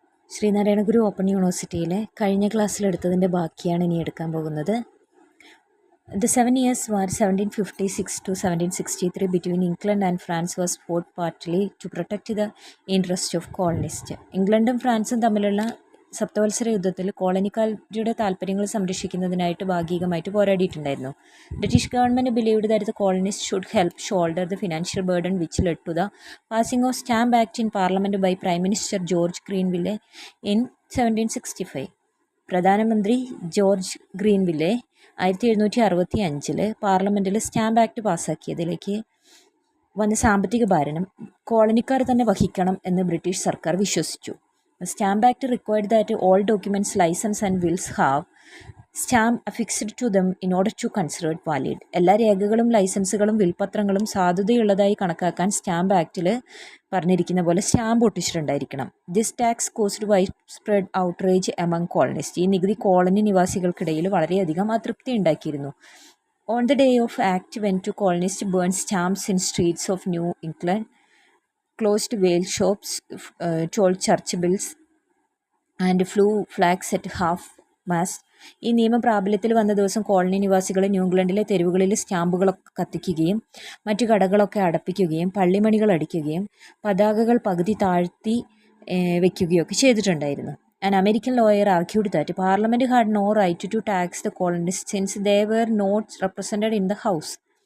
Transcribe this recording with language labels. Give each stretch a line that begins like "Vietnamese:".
Malayalam: ശ്രീനാരായണ ഗുരു open യൂണിവേഴ്സിറ്റിയിലെ കഴിഞ്ഞ ക്ലാസ്സിലെടുത്തതിൻ്റെ ബാക്കിയാണ് ഇനി എടുക്കാൻ പോകുന്നത്.
English: The 7 years war 1756 to 1763 between England and France was fought partly to protect the interest of colonists.
Malayalam: ഇംഗ്ലണ്ടും ഫ്രാൻസും തമ്മിലുള്ള സപ്തവത്സര യുദ്ധത്തിൽ കോളനിക്കാരുടെ താല്പര്യങ്ങൾ സംരക്ഷിക്കുന്നതിനായിട്ട് ഭാഗികമായിട്ട് പോരാടിയിട്ടുണ്ടായിരുന്നു.
English: British government believed that the colonist should help shoulder the financial burden which led to the passing of Stamp Act in parliament by prime minister George Grenville in 1765.
Malayalam: പ്രധാനമന്ത്രി George ഗ്രീൻവില്ലെ 1765 പാർലമെൻറ്റിൽ stamp act പാസ്സാക്കിയതിലേക്ക് വന്ന സാമ്പത്തിക ഭാരം കോളനിക്കാർ തന്നെ വഹിക്കണം എന്ന് ബ്രിട്ടീഷ് സർക്കാർ വിശ്വസിച്ചു.
English: Stamp Act required that all documents, licence and wills have stamp affixed to them in order to consider valid.
Malayalam: എല്ലാ രേഖകളും ലൈസൻസുകളും വിൽപത്രങ്ങളും സാധുതയുള്ളതായി കണക്കാക്കാൻ സ്റ്റാമ്പ് ആക്റ്റിൽ പറഞ്ഞിരിക്കുന്ന പോലെ stamp ഒട്ടിച്ചിട്ടുണ്ടായിരിക്കണം.
English: This tax caused widespread outrage among colonist.
Malayalam: ഈ നികുതി കോളനി നിവാസികൾക്കിടയിൽ വളരെയധികം അതൃപ്തി ഉണ്ടാക്കിയിരുന്നു.
English: On the day of act, when to colonists burned stamps in streets of New England, closed whale shops, told church bells, and flew flags at half-mast.
Malayalam: ഈ നിയമം പ്രാബല്യത്തിൽ വന്ന ദിവസം കോളനി നിവാസികൾ ന്യൂഇംഗ്ലണ്ടിലെ തെരുവുകളിൽ സ്റ്റാമ്പുകളൊക്കെ കത്തിക്കുകയും മറ്റു കടകളൊക്കെ അടപ്പിക്കുകയും പള്ളിമണികൾ അടിക്കുകയും പതാകകൾ പകുതി താഴ്ത്തി വയ്ക്കുകയൊക്കെ ചെയ്തിട്ടുണ്ടായിരുന്നു.
English: An American lawyer argued that Parliament had no right to tax the colonists since they were not represented in the House.